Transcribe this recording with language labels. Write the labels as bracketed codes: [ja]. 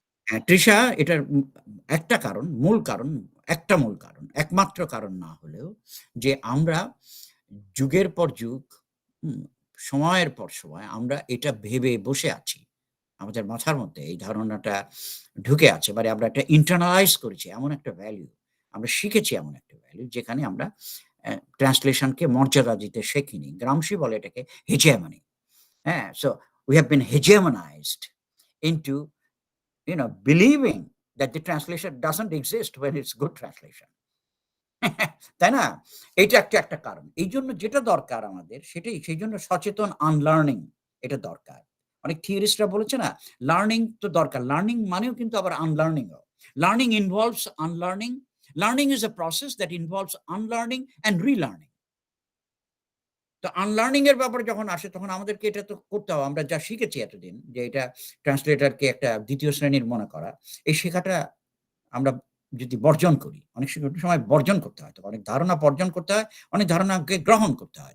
[bn] হ্যাঁ, তৃষা এটার একটা কারণ, মূল কারণ, একটা মূল কারণ, একমাত্র কারণ না হলেও যে আমরা যুগের পর যুগ, সময়ের পর সময় আমরা এটা ভেবে বসে আছি। আমাদের মাথার মধ্যে এই ধারণাটা ঢুকে আছে। মানে আমরা একটা ইন্টারনালাইজ করেছি এমন একটা ভ্যালু। আমরা শিখেছি এমন একটা ভ্যালু যেখানে আমরা ট্রান্সলেশনকে মর্যাদা দিতে শেখিনি। গ্রামসি বলে এটাকে hegemony। হ্যাঁ? [en] So we have been hegemonized into believing that the translation doesn't exist when it's good translation. [bn] তাই না? এইটা একটা কারণ। এইজন্য যেটা দরকার আমাদের সেটাই, সেইজন্য সচেতন আনলার্নিং এটা দরকার। অনেক থিওরিস্টরা বলেছে না, লার্নিং তো দরকার। লার্নিং মানেও কিন্তু আবার unlearning O. [en] Learning involves unlearning. Learning is a process that involves unlearning and relearning. [bn] তো আনলার্নিং এর ব্যাপারে যখন আসে তখন আমাদেরকে এটা তো করতে হবে। আমরা যা শিখেছি এতদিন যে এটা ট্রান্সলেটরকে একটা দ্বিতীয় শ্রেণীর মনে করা, এই শেখাটা আমরা যদি বর্জন করি, অনেক সময় বর্জন করতে হয়। তো অনেক ধারণা বর্জন করতে হয়, অনেক ধারণাকে গ্রহণ করতে হয়।